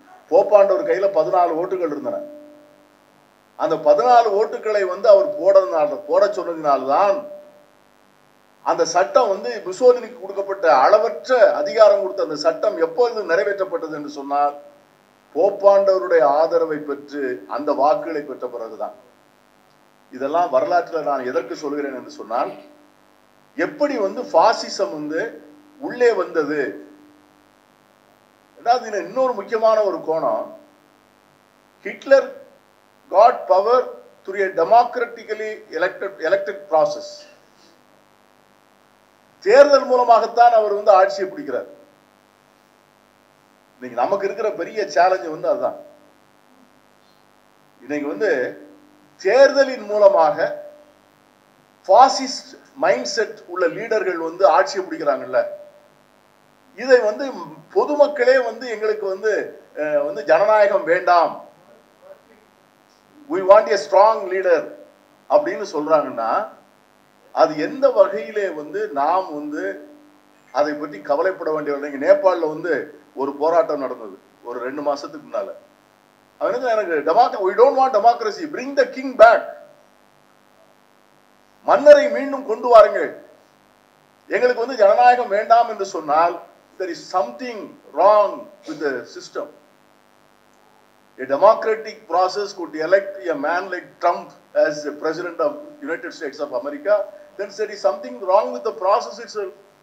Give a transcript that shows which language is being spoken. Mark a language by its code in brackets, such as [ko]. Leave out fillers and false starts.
[ta] போப்பாண்டவர் கையில 14 ஓட்டுகள் இருந்தன. அந்த 14 ஓட்டுகளை வந்து அவர் போட சொன்னதினால்தான் அந்த சட்டம் வந்து முசோலினிக்கு கொடுக்கப்பட்ட அளவற்ற அதிகாரம் கொடுத்த அந்த சட்டம் எப்பொழுது நிறைவேற்றப்பட்டது என்று சொன்னால் போப்பாண்டவருடைய ஆதரவை பெற்று அந்த வாக்குகளை பெற்ற பிறகுதான். இதெல்லாம் வரலாற்றில் நான் எதற்கு சொல்கிறேன் என்று சொன்னால், எப்படி பாசிசம் உள்ளே வந்தது. இன்னொரு முக்கியமான ஒரு கோணம், [en] Hitler got power through a democratically elected process. [ta] தேர்தல் மூலமாகத்தான் அவர் ஆட்சியை பிடிக்கிறார். இன்னைக்கு நமக்கு இருக்கிற பெரிய சேலஞ்ச் அதுதான். இன்னைக்கு தேர்தலின் மூலமாக பாசிஸ்ட் மைண்ட் செட் உள்ள லீடர்கள் ஆட்சியை பிடிக்கிறாங்கல்ல. இதை பொதுமக்களே எங்களுக்கு ஜனநாயகம் வேண்டாம், [en] we want a strong leader [ta] அப்படின்னு சொல்றாங்கன்னா, அது எந்த வகையிலே நாம் அதை பற்றி கவலைப்பட வேண்டிய. நேபாளில் ஒரு போராட்டம் நடந்தது ஒரு 2 மாசத்துக்கு முன்னால. எனக்கு [en] we don't want democracy, bring the king back. [ta] மன்னரை மீண்டும் கொண்டு வாருங்கள், எங்களுக்கு ஜனநாயகம் வேண்டாம் என்று சொன்னால் [en] there is something wrong with the system. A democratic process could elect a man like Trump as the president of United States of America, then there is something wrong with the process itself.